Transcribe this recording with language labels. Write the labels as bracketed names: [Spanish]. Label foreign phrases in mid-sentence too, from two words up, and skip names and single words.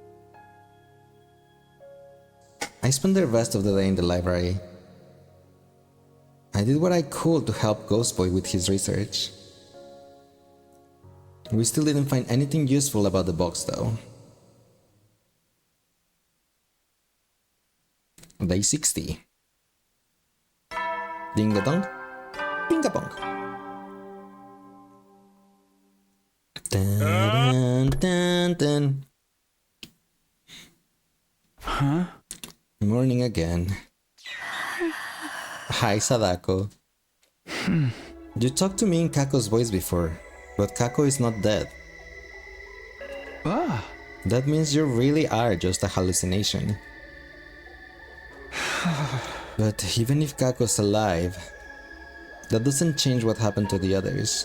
[English] I spent the rest of the day in the library. I did what I could to help Ghost Boy with his research. We still didn't find anything useful about the box though. Day 60. Ding-a-dong, ding-a-bong. Dun, dun, dun. Huh? Morning again. Hi, Sadako. You talked to me in Kako's voice before, but Kako is not dead. Ah. That means you really are just a hallucination. But even if Kako's alive, that doesn't change what happened to the others.